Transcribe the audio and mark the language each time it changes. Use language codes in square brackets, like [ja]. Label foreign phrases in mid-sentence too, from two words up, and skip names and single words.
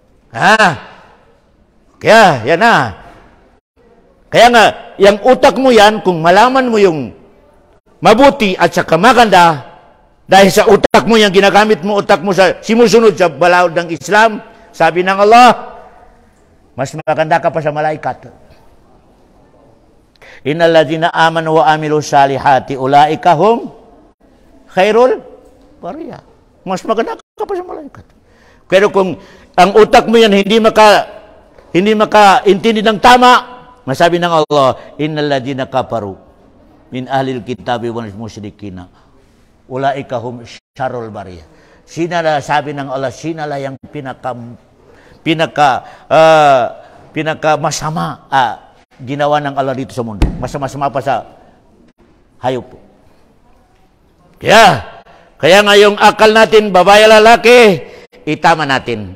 [tl] Kaya, yan Kaya nga, yung utak mo yan, kung malaman mo yung mabuti at saka maganda, dahil sa utak mo yan, ginagamit mo utak mo sa simusunod sa balaod ng Islam, sabi ng Allah, mas maganda ka pa sa malaikat. [ar] إن الذين آمنوا وعملوا الصالحات أولئك هم خير البرية. [tl] Mas maganda ka pa sa malaikat. Pero kung ang utak mo yan hindi makaintindi ng tama, masabi ng Allah, [ar] إن الذين كفروا من أهل الكتاب والمشركين أولئك هم شر البرية. [tl] Sinala, sabi ng Allah, sinala yang pinaka masama ginawa ng Allah dito sa mundo. Masama pa sa hayop. Kaya nga yung akal natin, babae lalaki, itama natin.